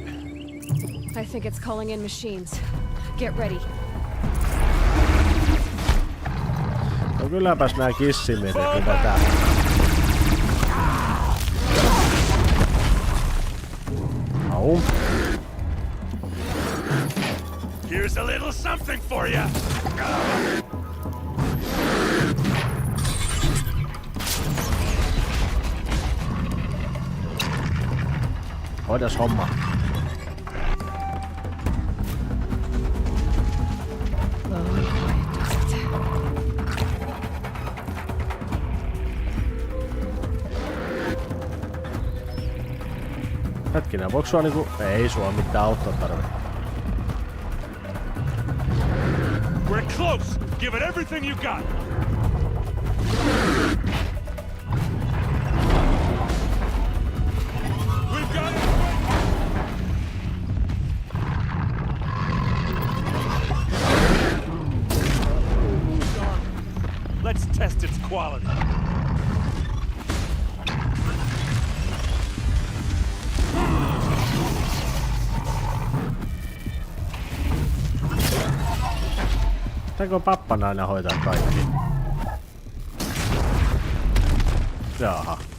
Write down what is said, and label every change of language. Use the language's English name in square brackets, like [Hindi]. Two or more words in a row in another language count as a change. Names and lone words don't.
[English] I think it's calling in machines. Get ready. [Finnish] No kylläpäs nää kissimiehet tätä. Au. [English] Here's a little something for you. [Finnish] Hoidas homma. Hetkinen, voiko sua niinku... Ei sua mitään auttaa tarvitse. [English] We're close. Give it everything you got. We've got it. Let's test its quality. [Finnish] Pitääkö pappan aina hoitaa kaikki? Jaha.